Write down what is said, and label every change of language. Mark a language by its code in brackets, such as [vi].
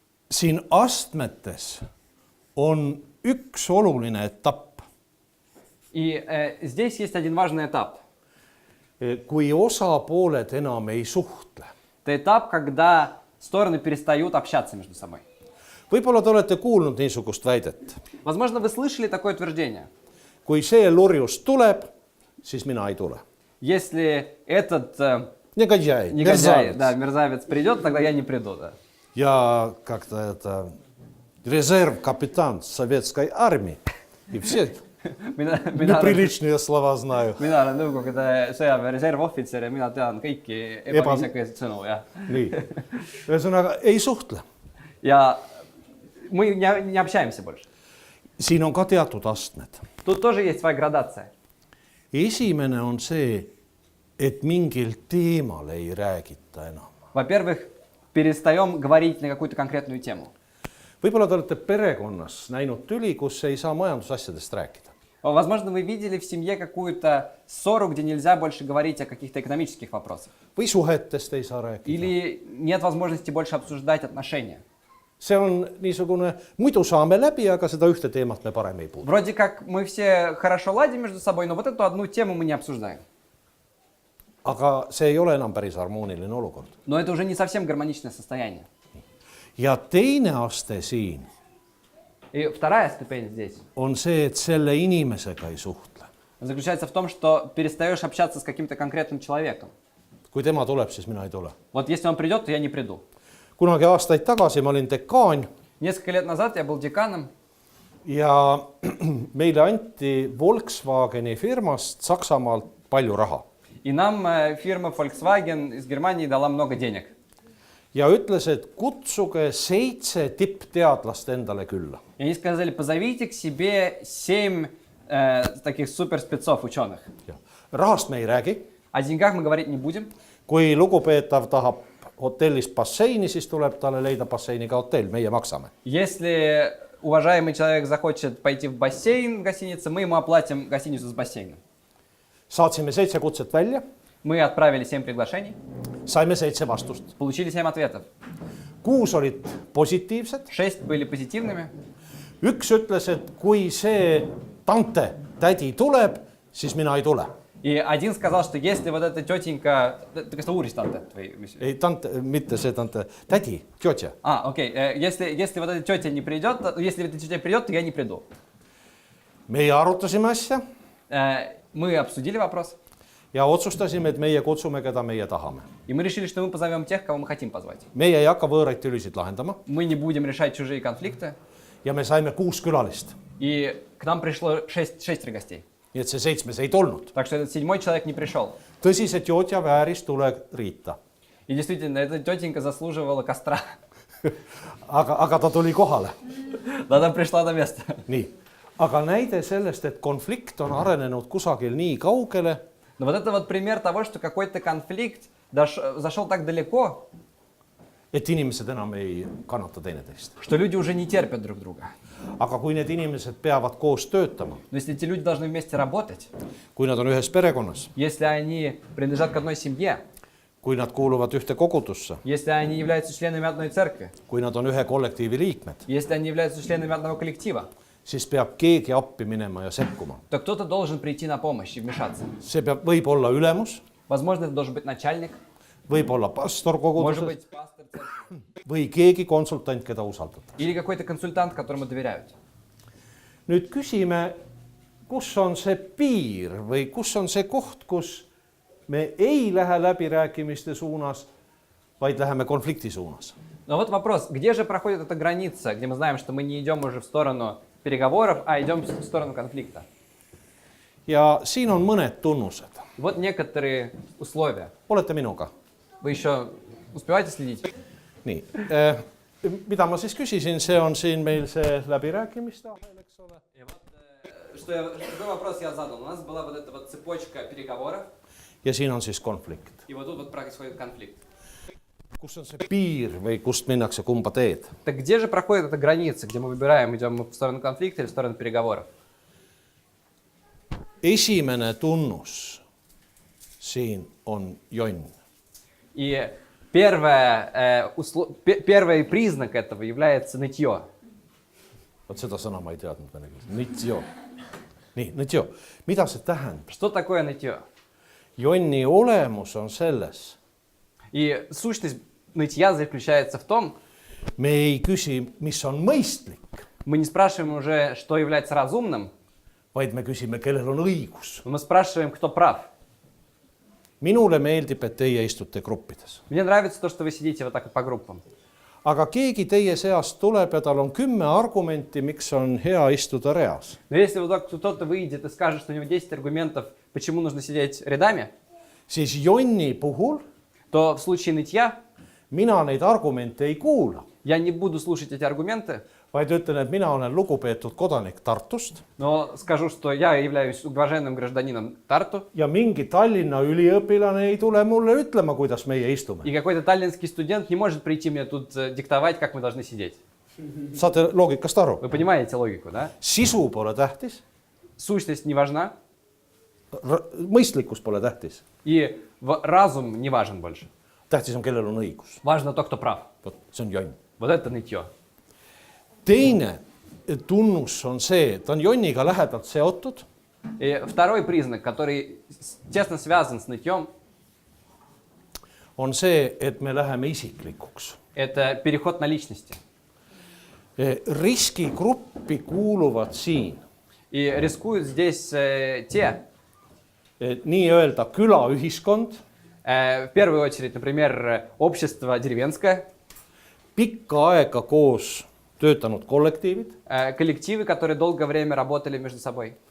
[et] siin astmetes on üks oluline etapp. [ru] И здесь есть один важный этап. [et] kui osapooled enam ei suhtle. [ru] Это этап, когда стороны перестают общаться между собой. [et] võib-olla te olete kuulnud niisugust väidet. [ru] Возможно, вы слышали такое утверждение. [et] kui see lurjus tuleb, siis mina ei tule. [ru] Если этот негодяй, негодяй, да, мерзавец придет, тогда я не приду. Да. ja как-то это резерв-капитан советской армии и все неприличные слова знаю. [et] Mina olen Nõukogude sõjaväe reservohvitser ja mina tean kõiki ebaviisakaid sõnu. Ja. nii, ühesõnaga ei suhtle. [ru] Ja мы не общаемся больше. [et] siin on ka teatud astmed. [ru] Тут тоже есть своя градация. [et] esimene on see, et mingil teemal ei räägita enam. [ru] Во-первых, перестаем говорить на какую-то конкретную тему. [et] võib-olla te olete perekonnas näinud tüli, kus ei saa majandusasjadest rääkida. [ru] Возможно, вы видели в семье какую-то ссору, где нельзя больше говорить о каких-то экономических вопросах. [et] või suhetest ei saa rääkida. [ru] Или нет возможности больше обсуждать отношения. [et] see on niisugune, muidu saame läbi, aga seda ühte teemat me parem ei puudu. [ru] Вроде как мы все хорошо ладим между собой, но вот эту одну тему мы не обсуждаем. [et] aga see ei ole enam päris harmooniline olukord. [ru] Но это уже не совсем гармоничное состояние. [et] ja teine aste siin [ru] И вторая ступень здесь [et] on see, et selle inimesega ei suhtle. [ru] заключается в том, что перестаешь общаться с каким-то конкретным человеком. [et] kui tema tuleb, siis mina ei tule. [ru] Вот если он придет, то я не приду. [et] kunagi aastaid tagasi ma olin dekaan [ru] Несколько лет назад я был деканом, [et] ja meile anti Volkswageni firmast Saksamaalt palju raha. [ru] и нам фирма Volkswagen из Германии дала много денег. [et] ja ütles, et kutsuge 7 tippteadlast endale külla. [ru] И они сказали, позовите к себе 7 таких суперспецов ученых. [et] rahast me ei räägi. [ru] О деньгах мы говорить не будем. [et] kui lugupeetav tahab hotellis basseini, siis tuleb talle leida basseiniga hotell, meie maksame. [ru] Если уважаемый человек захочет пойти в бассейн в гостинице, мы ему оплатим гостиницу с бассейном. [et] Saatsime 7 kutset välja, [ru] Мы отправили 7 приглашений, [et] saime 7 vastust. [ru] получили 7 ответов. [et] 6 olid positiivsed. [ru] 6 были позитивными. [et] Üks ütles, et kui see tante, tädi tuleb, siis mina ei tule. [ru] И один сказал, что если вот эта тетенька... [et] Ты kas ta uuris tantet või mis? Ei, tante, mitte see tante, tädi, tjotja. [ru] Окей. Если вот эта тетя не придет, если эта тетя придет, то я не приду. [et] Meie arutasime asja [ru] Мы обсудили вопрос. [et] ja otsustasime, et meie kutsume, keda meie tahame. [ru] И мы решили, что мы позовем тех, кого мы хотим позвать. [et] Meie ei hakka võõraid tülisid lahendama [ru] Мы не будем решать чужие конфликты. [et] ja me saime 6 külalist. [ru] И к нам пришло 6 гостей. [et] Nii et see 7 ei tulnud. [ru] Так что этот 7-й человек не пришел. [et] Tõsi, see tjotja vääris tuleriita. [ru] И действительно, эта тетенька заслуживала костра. [et] Aga ta tuli kohale. [ru] Да, она пришла на место. [et] Nii. Aga näide sellest, et konflikt on arenenud kusagil nii kaugele, [ru] Но вот это вот пример того, что какой-то конфликт зашел так далеко, [et] et inimesed enam ei kannata teineteist. [ru] что люди уже не терпят друг друга. [et] Aga kui need inimesed peavad koos töötama, [ru] Но если эти люди должны вместе работать, [et] kui nad on ühes perekonnas, [ru] если они принадлежат к одной семье, [et] kui nad kuuluvad ühte kogudusse, [ru] если они являются членами одной церкви, [et] kui nad on ühe kollektiivi liikmed, [ru] если они являются членами одного коллектива, [et] siis peab keegi appi minema ja sekkuma. [ru] то кто-то должен прийти на помощь и вмешаться. [et] See võib olla ülemus, [ru] Возможно, это должен быть начальник, [et] võib olla pastor [ru] может [et] koguduses [ru] быть пастор церкви, [et] või keegi konsultant, keda usaldatakse. [ru] или какой-то консультант, которому доверяют. [et] Nüüd küsime, kus on see piir või kus on see koht, kus me ei lähe läbirääkimiste suunas, vaid läheme konflikti suunas. [ru] Но вот вопрос, где же проходит эта граница, где мы знаем, что мы не идем уже в сторону переговоров, а идем в сторону конфликта? [et] Ja siin on mõned tunnused. [ru] Вот некоторые условия. [et] Olete minuga? [ru] Вы еще успеваете следить? [et] Nii, mida ma siis küsisin, see on siin meil see läbirääkimiste ahel, eks ole. [ru] Какой вопрос я задал? У нас была вот эта вот цепочка переговоров, [et] Ja siin on siis konflikt. [ru] и вот тут вот происходит конфликт. [et] Kus on see piir või kust minnakse kumba teed? [ru] Так где же проходит эта граница, где мы выбираем, идем мы в сторону конфликта или в сторону переговоров? [et] Esimene tunnus siin on jonn. [ru] И первый признак этого является нытье. [et] Vot seda sõna ma ei teadnud vene keeles. Nitjo. Nii, nitjo. Mida see tähendab? [ru] Что такое нытье? [et] Jonni olemus on selles. [ru] И сущность нытья заключается в том, [et] Me ei küsi, mis on mõistlik, [ru] мы не спрашиваем уже, что является разумным, [et] vaid me küsime, kellel on õigus. [ru] но мы спрашиваем, кто прав. [et] Minule meeldib, et teie istute gruppides. [ru] Мне нравится то, что вы сидите вот так вот по группам. [et] Aga keegi teie seast tuleb ja tal on 10 argumenti, miks on hea istuda reas. [ru] Но если вот кто-то выйдет и скажет, что у него 10 аргументов, почему нужно сидеть рядами, [et] Siis jonni puhul [ru] то в случае нытья [et] mina neid argumente ei kuula, [ru] я не буду слушать эти аргументы, [et] vaid ütlen, et mina olen lugupeetud kodanik Tartust [ru] но скажу, что я являюсь уважаемым гражданином Тарту, [et] ja mingi Tallinna üliõpilane ei tule mulle ütlema, kuidas meie istume. [ru] и какой-то таллинский студент не может прийти мне тут диктовать, как мы должны сидеть. [et] Saate loogikast aru? [ru] Вы понимаете логику, да? [et] Sisu pole tähtis, [ru] Сущность не важна, [et] mõistlikkus pole tähtis. [ru] и разум не важен больше. [et] Tähtis on, kellel on õigus. [ru] Важно то, кто прав. [et] Vot, see on jonn. [ru] Вот это нытье. [et] Teine tunnus on see, ta on jonniga lähedalt seotud. [ru] И второй признак, который тесно связан с нытьем, [et] On see, et me läheme isiklikuks. [ru] это переход на личности. [et] Riskigruppi kuuluvad siin [ru] И рискуют здесь те, [et] nii-öelda külaühiskond, [ru] в первую очередь, например, общество деревенское, [et] pikka aega koos töötanud kollektiivid [ru] коллективы, которые долгое время работали между собой.